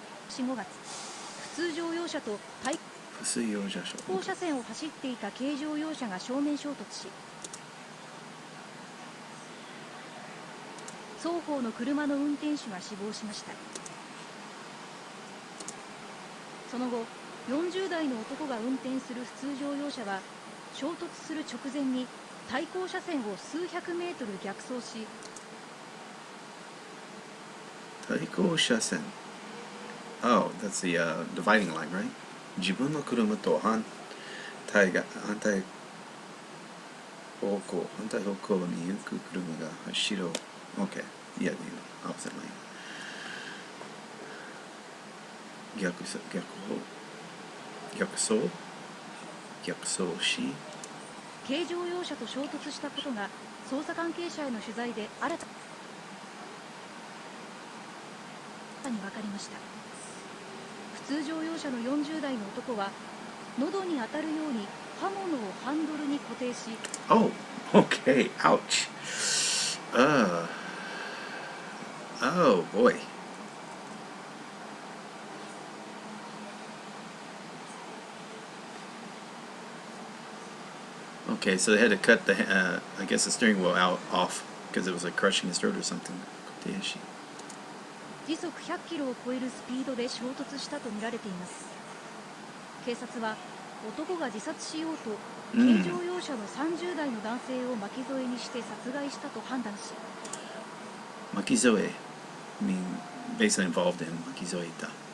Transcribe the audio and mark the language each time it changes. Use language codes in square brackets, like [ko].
[ja] 4、5月、普通乗用車と対向車線を走っていた軽乗用車が正面衝突し、双方の車の運転手が死亡しました。その後、40代の男が運転する普通乗用車は衝突する直前に対向車線を数百メートル逆走し、対向車線。 [en] Oh, that's the dividing line, right? [ja] 自分の車と反対方向に行く車が走る。 [en] Okay, yeah, the opposite lane. [ja] 逆走し軽乗用車と衝突したことが捜査関係者への取材で新たに分かりました。普通乗用車の40代の男は喉に当たるように刃物をハンドルに固定し、 [en] Oh, okay, ouch. Oh boy. Okay, so they had to cut the, I guess the steering wheel off because it was like crushing his throat or something. [ja] 時速100キロを超えるスピードで衝突したとみられています。警察は男が自殺しようと軽乗用車の30代の男性を巻き添えにして殺害したと判断し、 [en] 巻き添え I mean, basically involved in 巻き添えた。